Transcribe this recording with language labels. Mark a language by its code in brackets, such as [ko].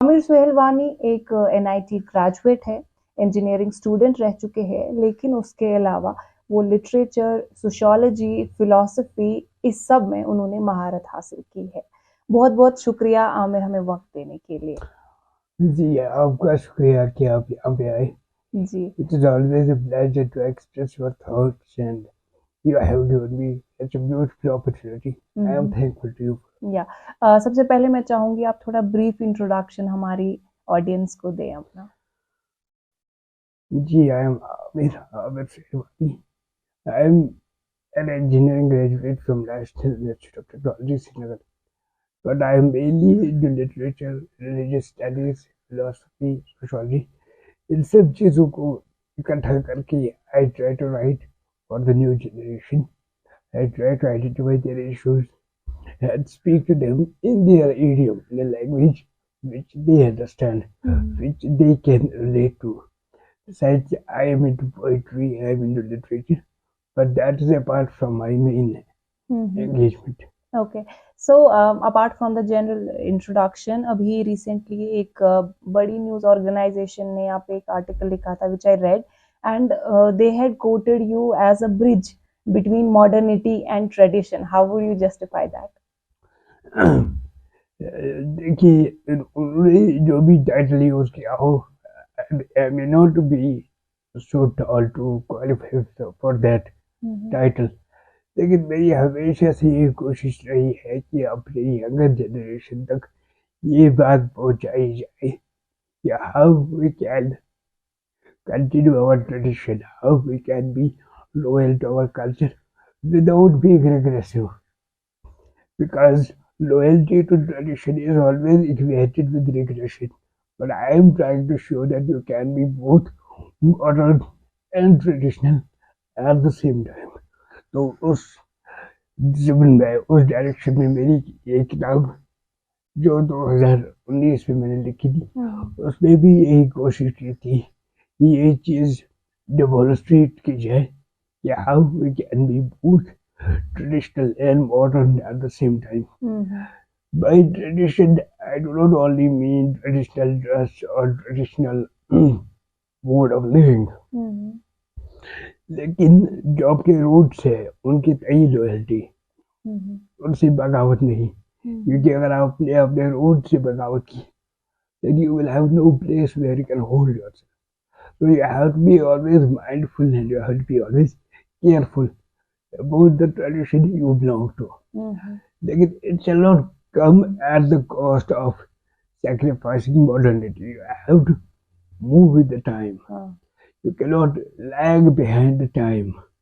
[hi] आमिर सुहेलवानी एक NIT graduate है, engineering student रह चुके हैं, लेकिन उसके अलावा वो लिटरेचर, सोशियोलॉजी, फिलॉसफी इस सब में उन्होंने महारत हासिल की है। बहुत बहुत शुक्रिया आमिर हमें वक्त देने के लिए। जी, आपका शुक्रिया कि आप यहाँ पे आए। जी [en] It is always a pleasure to express your thoughts, and you have given me such a beautiful opportunity. I am thankful to you. [hi] या सबसे पहले मैं चाहूंगी आप थोड़ा ब्रीफ इंट्रोडक्शन हमारी ऑडियंस को दें अपना। [en] Ji, I am Amir Sehwani. I am an engineering graduate from National Institute of Technology, Srinagar. But I am mainly into literature, religious studies, philosophy, sociology. [hi] इन सब चीज़ों को इकट्ठा करके [en] I try to write for the new generation. I try to identify their issues and speak to them in their idiom, in a language which they understand, which they can relate to. Besides, I am into poetry, I am into literature, but that is apart from my main engagement. Okay so apart from the general introduction, [hi] अभी recently एक बड़ी news organisation ने यहाँ पे एक article लिखा था [en] Which I read, and they had quoted you as a bridge between modernity and tradition. How would you justify that? [hi] देखिए, उन्होंने जो भी टाइटल यूज किया हो, [en] I may not be so tall to qualify for that title. [hi] लेकिन मेरी हमेशा से ये कोशिश रही है कि अपने यंगर जनरेशन तक ये बात पहुंचाई जाए कि [en] How we can continue our tradition, how we can be loyal to our culture without being regressive. Because loyalty to tradition is always equated with regression. But I am trying to show that you can be both modern and traditional at the same time. [hi] तो उस discipline में, उस direction में मेरी ये किताब जो 2019 में मैंने लिखी थी, उसमें भी यही कोशिश की थी कि ये चीज़ डेमोन्स्ट्रेट की जाए कि [en] How we can be both traditional and modern at the same time. By tradition, I do not only mean traditional dress or traditional mode of living. [hi] लेकिन जो आपके रूट्स है उनकी तय लॉयल्टी, उनसे बगावत नहीं, क्योंकि अगर आपने अपने रूट से बगावत की, [en] then you will have no place where you can hold yourself. So you have to be always mindful and you have to be always careful about the tradition you belong to. [hi] Lekin [en] it shall not come at the cost of sacrificing modernity. You have to move with the time. You cannot lag behind the time.